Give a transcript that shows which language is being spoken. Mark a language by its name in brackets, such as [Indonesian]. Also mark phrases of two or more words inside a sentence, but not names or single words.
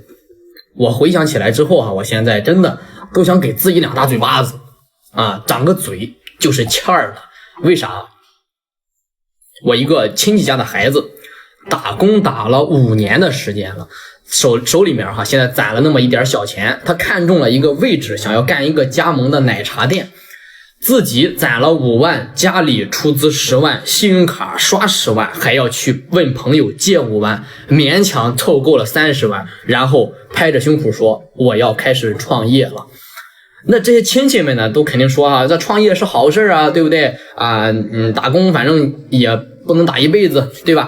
[Chinese] 我回想起来之后我现在真的都想給自己2大嘴巴子长個嘴就是欠兒了。為啥？我一個親戚家的孩子打工打了5年的時間了，手裡面现在攒了那麼一點小錢，他看中了一個位置，想要幹一個加盟的奶茶店，自己攒了5 萬，家裡出資10萬，信用卡刷10萬，還要去問朋友借5萬，勉強湊夠了30萬，然後拍着胸脯說我要開始創業了。那這些親戚們呢，都肯定說這創業是好事對不對打工反正也不能打一輩子，對吧？